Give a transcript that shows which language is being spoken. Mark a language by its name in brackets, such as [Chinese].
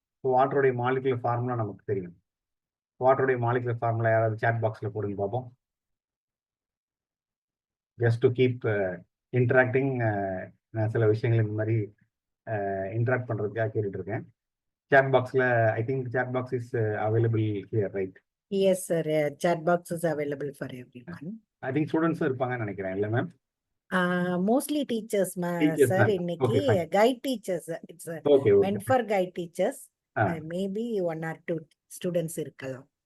[Tamil] So வாட்டருடைய molecular formula நமக்கு தெரியும். வாட்டருடைய molecular formula யாராவது சாட் பாக்ஸில் போடுங்க பார்ப்போம். [English] just to keep interacting, [Tamil] நான் சில விஷயங்கள் இந்த மாதிரி இன்ட்ராக்ட் பண்ணுறதுக்காக கேட்டுட்டு இருக்கேன். [English] Chat பாக்ஸில் I think chat box is available here, right? Yes sir, chat box is available for everyone. I think [Tamil] students இருப்பாங்கன்னு நினைக்கிறேன், இல்லை மேம்? [English] Mostly teachers sir. [Tamil] இன்னைக்கு [English] guide teachers, it's meant for guide teachers. Maybe 1 or 2 students [Tamil] இருக்கலாம்.